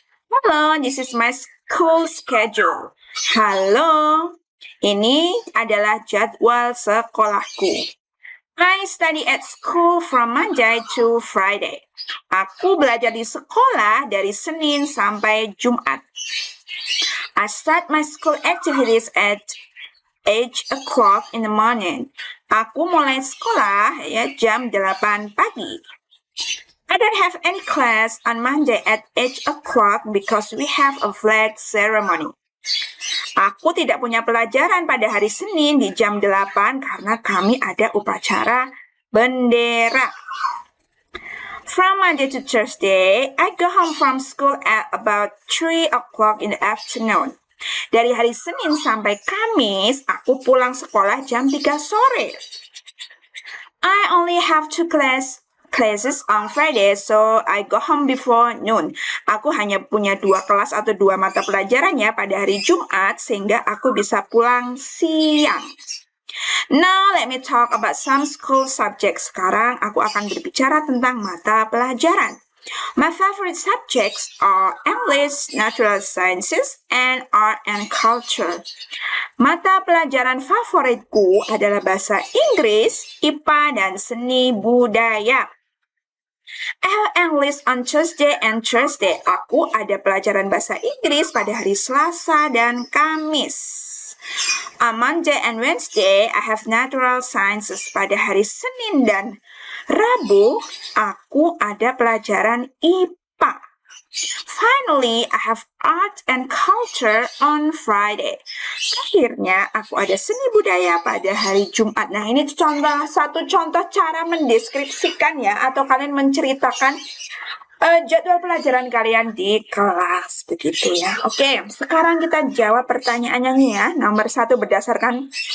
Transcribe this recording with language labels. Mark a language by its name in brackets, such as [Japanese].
[English] Hello, this is my school schedule. [Indonesian] Halo, ini adalah jadwal sekolahku. [English] I study at school from Monday to Friday. [Indonesian] Aku belajar di sekolah dari Senin sampai Jumat. [English] I start my school activities at 8 o'clock in the morning. [Indonesian] Aku mulai sekolah ya jam 8 pagi. [English] I don't have any class on Monday at 8 o'clock because we have a flag ceremony. [Indonesian] Aku tidak punya pelajaran pada hari Senin di jam 8 karena kami ada upacara bendera. [English] From Monday to Thursday, I go home from school at about 3 o'clock in the afternoon. [Indonesian] Dari hari Senin sampai Kamis, aku pulang sekolah jam 3 sore. [English] I only have 2 classes on Friday, so I go home before noon. [Indonesian] Aku hanya punya 2 kelas atau 2 mata pelajaran ya pada hari Jumat, sehingga aku bisa pulang siang. [English] Now, let me talk about some school subjects. [Indonesian] Sekarang aku akan berbicara tentang mata pelajaran. [English] My favorite subjects are English, Natural Sciences, and Art and Culture. [Indonesian] Mata pelajaran favoritku adalah bahasa Inggris, IPA, dan seni budaya. [English] I have English on Tuesday and Thursday. [Indonesian] Aku ada pelajaran bahasa Inggris pada hari Selasa dan Kamis. [English] On Monday and Wednesday, I have Natural Sciences. [Indonesian] Pada hari Senin dan Rabu, aku ada pelajaran IPA. [English] Finally, I have Art and Culture on Friday. [Indonesian] Akhirnya, aku ada seni budaya pada hari Jumat. Nah, ini satu contoh cara mendeskripsikan ya, atau kalian menceritakan jadwal pelajaran kalian di kelas, begitu ya. Oke, sekarang kita jawab pertanyaannya nih ya. Nomor 1, berdasarkan